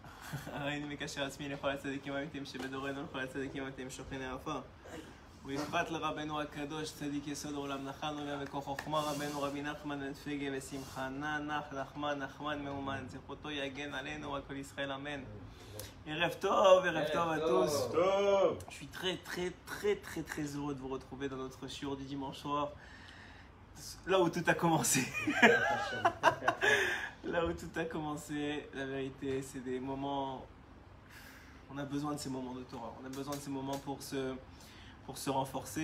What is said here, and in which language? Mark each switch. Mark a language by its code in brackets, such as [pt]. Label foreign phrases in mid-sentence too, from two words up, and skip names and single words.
[he] הריני מקשר עצמי לכל הצדיקים האמיתיים שבדורנו ולכל הצדיקים האמיתיים שוכני עפר. ובפרט לרבנו הקדוש צדיק יסוד עולם נחן עולם וכוח חוכמה רבנו רבי נחמן בן פגה ושמחה נח נחמן מאומן זכותו יגן עלינו על כל ישראל אמן. ערב טוב [fr] à tous. Je suis très heureux de vous retrouver dans notre shiur du dimanche soir. Là où tout a commencé. Là où tout a commencé, la vérité, c'est des moments. On a besoin de ces moments de Torah. On a besoin de ces moments pour se renforcer.